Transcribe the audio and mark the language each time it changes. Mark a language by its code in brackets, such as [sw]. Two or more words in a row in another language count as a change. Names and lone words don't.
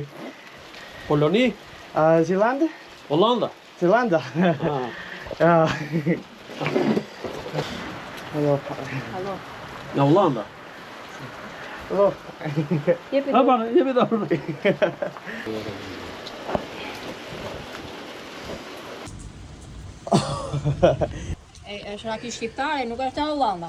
[sq] Koloni? Zealand? Hollanda? [en] Zealand. Hello. [nl] Hallo. Ja, Hollanda. [en] Hello. [nl] Ja, maar je bent daar. [sq] Është Raki shqiptare, nuk është e Hollanda.